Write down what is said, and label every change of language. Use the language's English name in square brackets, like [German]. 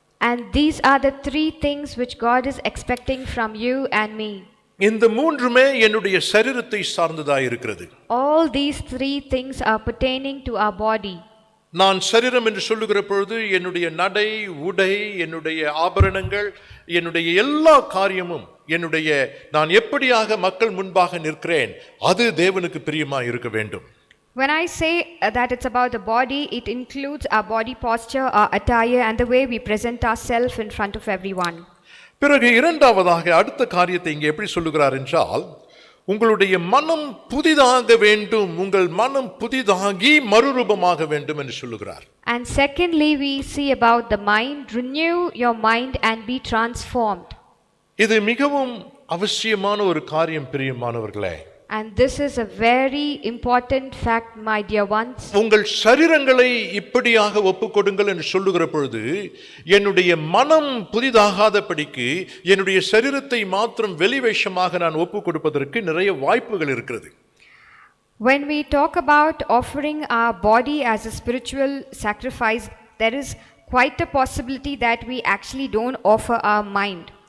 [English] And these are the 3 things which God is expecting from you and me. [Tamil] இந்த 3மே என்னுடைய சரீரத்தை சார்ந்ததாய் இருக்கிறது. [English] All these 3 things are pertaining to our body. [Tamil] நான் சரீரம் என்று சொல்லுகிற பொழுது என்னுடைய நடை, உடை, என்னுடைய ஆபரணங்கள், என்னுடைய எல்லா காரியமும், என்னுடைய நான் எப்படியாக மக்கள் முன்பாக நிற்கிறேன், அது தேவனுக்கு பிரியமாய் இருக்க வேண்டும். [English] When I say that it's about the body, it includes our body posture, our attire and the way we present ourselves in front of everyone. [Tamil] பிறகு இரண்டாவதாக அடுத்த காரியத்தை இங்கே எப்படி சொல்லுகிறார் என்றால், உங்களுடைய மனம் புதிதாக வேண்டும், உங்கள் மனம் புதிதாகி மறுரூபமாக வேண்டும் என்று சொல்லுகிறார். [English] And secondly, we see about the mind, renew your mind and be transformed. [Tamil] இது மிகவும் அவசியமான ஒரு காரியம் பிரியமானவர்களே. [English] And this is a very important fact, my dear ones. [Tamil] உங்கள் சரீரங்களை இப்படியாக ஒப்புக்கொடுங்கள் என்று சொல்லுகிற பொழுது என்னுடைய மனம் புதிதாகாதபடிக்கு என்னுடைய சரீரத்தை மாத்திரம் வெளிவேஷமாக நான் ஒப்புக் கொடுப்பதற்கு நிறைய வாய்ப்புகள் இருக்கிறது. [English] When we talk about offering our body as a spiritual sacrifice, there is quite a possibility that we actually don't offer our mind.